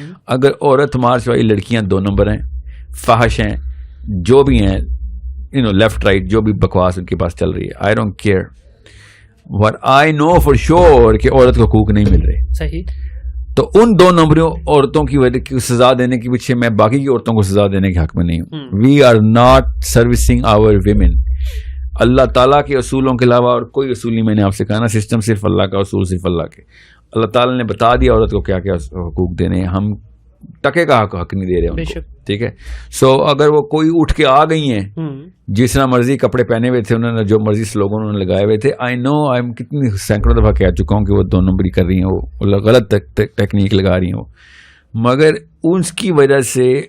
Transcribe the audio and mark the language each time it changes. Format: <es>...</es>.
<ur>اگر عورت مارچ والی لڑکیاں 2 نمبر ہیں, فحش ہیں, جو بھی ہیں, لیفٹ رائٹ جو بھی بکواس ان کے پاس چل رہی ہے,</ur> <en>I don't care. What I know for sure</en> <ur>کہ عورت کو حقوق نہیں مل رہے. صحیح. تو ان 2 نمبروں عورتوں کی وجہ کی سزا دینے کے پیچھے میں باقی کی عورتوں کو سزا دینے کے حق میں نہیں ہوں.</ur> <en>We are not servicing our women.</en> <ur>اللہ تعالیٰ کے اصولوں کے علاوہ اور کوئی اصول نہیں. میں نے آپ سے کہا نا, سسٹم صرف اللہ کا, اصول صرف اللہ کے. اللہ تعالیٰ نے بتا دیا عورت کو کیا کیا حقوق دینے ہیں, ہم ٹکے کا حق نہیں دے رہے ان کو, ٹھیک ہے. سو اگر وہ کوئی اٹھ کے آ گئی ہیں, جس طرح مرضی کپڑے پہنے ہوئے تھے انہوں نے, جو مرضی سلوگن انہوں نے لگائے ہوئے تھے,</ur> <en>I know,</en> <ur>کتنی سینکڑوں دفعہ کہہ چکا ہوں کہ وہ 2 نمبری کر رہی ہیں, وہ غلط ٹیکنیک لگا رہی ہیں وہ, مگر اس کی وجہ سے</ur>